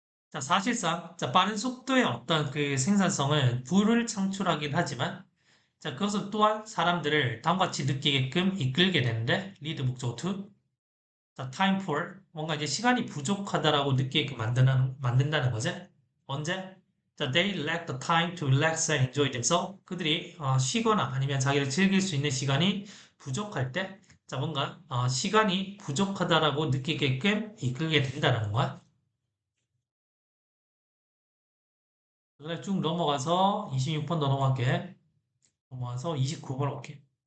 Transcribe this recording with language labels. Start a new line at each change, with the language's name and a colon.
Korean: 자, 사실상 자, 빠른 속도의 어떤 생산성은 부를 창출하긴 하지만 자, 그것은 또한 사람들을 다음과 같이 느끼게끔 이끌게 되는데 리드 목적 to 자, time poor 뭔가 이제 시간이 부족하다라고 느끼게끔 만든다는 거지. 언제?
English: 자, they lack the time to relax and enjoy themselves.
Korean: 그들이 쉬거나 아니면 자기를 즐길 수 있는 시간이 부족할 때, 자, 뭔가 시간이 부족하다라고 느끼게끔 이끌게 된다는 거야. 그래 쭉 넘어가서 26번 더 넘어갈게. 넘어가서 29번 올게.